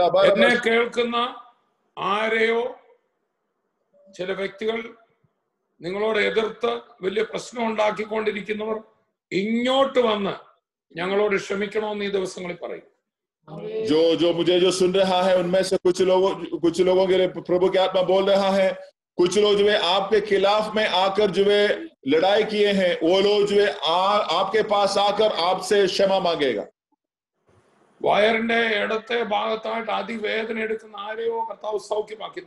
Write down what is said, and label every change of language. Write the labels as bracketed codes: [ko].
[ml] എന്നെ കേൾക്കുന്ന ആരെയോ ചില വ്യക്തികൾ നിങ്ങളോട് എതിർത്ത് വലിയ പ്രശ്നം ഉണ്ടാക്കിക്കൊണ്ടിരിക്കുന്നവർ ഇങ്ങോട്ട് വന്ന് ഞങ്ങളോട് ക്ഷമിക്കണമെന്ന് ഈ ദിവസങ്ങളിൽ പറയും। [hi] जो मुझे जो सुन रहा है उनमें से कुछ लोगों के लिए प्रभु की आत्मा बोल रहा है। कुछ लोग जो है आपके खिलाफ में आकर जो है लड़ाई किए हैं, वो लोग जो है आपके पास आकर आपसे क्षमा मांगेगा। [ml] വയറിന്റെ ഇടത്തെ ഭാഗത്തായിട്ട് അതിവേദന എടുക്കുന്ന ആരെയോ കർത്താവ് സൗഖ്യമാക്കി।